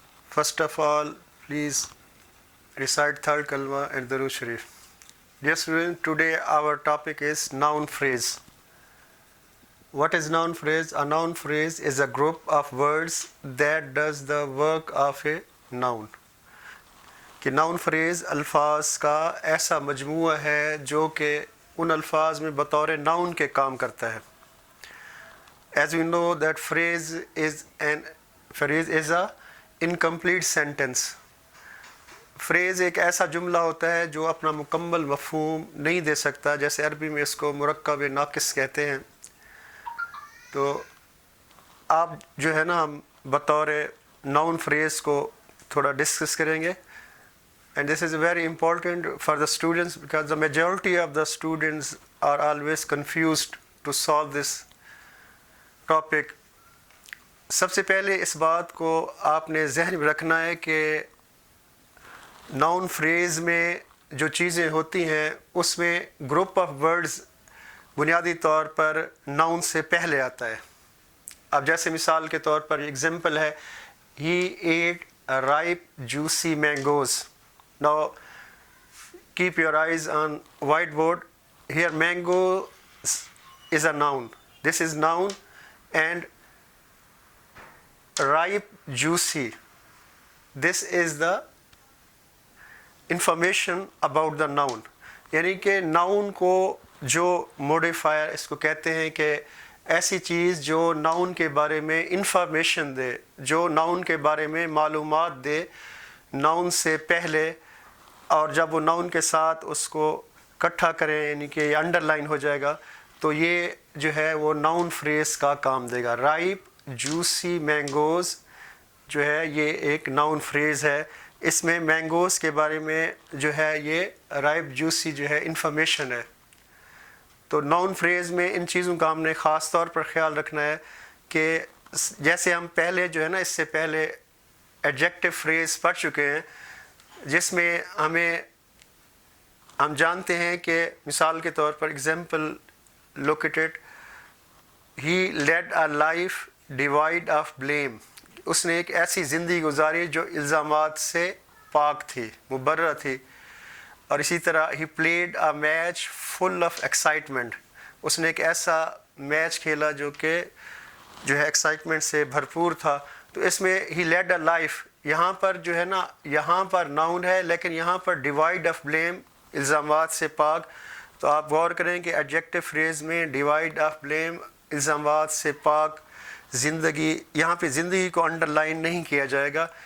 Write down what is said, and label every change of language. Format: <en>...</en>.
<en>First of all, please recite third kalma and Darud Sharif. Dear students, today our topic is noun phrase. What is noun phrase? A noun phrase is a group of words that does the work of a noun.</en> <ur>کہ noun freeze الفاظ کا ایسا مجموعہ ہے جو کہ ان الفاظ میں بطور ناؤن کے کام کرتا ہے.</ur> <en>As we know that phrase is a incomplete sentence.</en> <ur>Phrase ایک ایسا جملہ ہوتا ہے جو اپنا مکمل مفہوم نہیں دے سکتا، جیسے عربی میں اس کو مرکب ناقص کہتے ہیں. تو آپ جو ہے نا ہم بطور ناؤن phrase کو تھوڑا ڈسکس کریں گے.</ur> <en>And this is very important for the students because the majority of the students are always confused to solve this topic.</en> <ur>سب سے پہلے اس بات کو آپ نے ذہن میں رکھنا ہے کہ ناؤن فریز میں جو چیزیں ہوتی ہیں اس میں گروپ آف ورڈز بنیادی طور پر ناؤن سے پہلے آتا ہے. اب جیسے مثال کے طور پر ایگزامپل ہے</ur> <en>he ate ripe juicy mangoes. Now keep your eyes on whiteboard. Here mango is a noun. This is noun. And ripe juicy, this is the information about the noun.</en> <ur>یعنی کہ ناؤن کو جو modifier اس کو کہتے ہیں کہ ایسی چیز جو ناؤن کے بارے میں انفارمیشن دے، جو ناؤن کے بارے میں معلومات دے ناؤن سے پہلے، اور جب وہ ناؤن کے ساتھ اس کو اکٹھا کریں یعنی کہ یہ انڈر لائن ہو جائے گا تو یہ جو ہے وہ ناؤن فریز کا کام دے گا. رائپ جوسی مینگوز جو ہے یہ ایک ناؤن فریز ہے. اس میں مینگوز کے بارے میں جو ہے یہ رائپ جوسی جو ہے انفارمیشن ہے. تو ناؤن فریز میں ان چیزوں کا ہم نے خاص طور پر خیال رکھنا ہے کہ جیسے ہم پہلے جو ہے نا اس سے پہلے ایڈجیکٹو فریز پڑھ چکے ہیں جس میں ہم جانتے ہیں کہ مثال کے طور پر example</ur> <en>look at it. He led a life devoid of blame.</en> <ur>اس نے ایک ایسی زندگی گزاری جو الزامات سے پاک تھی، مبرہ تھی. اور اسی طرح</ur> <en>he played a match full of excitement.</en> <ur>اس نے ایک ایسا میچ کھیلا جو کہ جو ہے ایکسائٹمنٹ سے بھرپور تھا. تو اس میں</ur> <en>he led a life،</en> <ur>یہاں پر جو ہے نا یہاں پر ناؤن ہے لیکن یہاں پر ڈیوائڈ آف بلیم، الزامات سے پاک. تو آپ غور کریں کہ ایڈجیکٹو فریز میں ڈیوائڈ آف بلیم، الزامات سے پاک، زندگی، یہاں پہ زندگی کو انڈر لائن نہیں کیا جائے گا.</ur>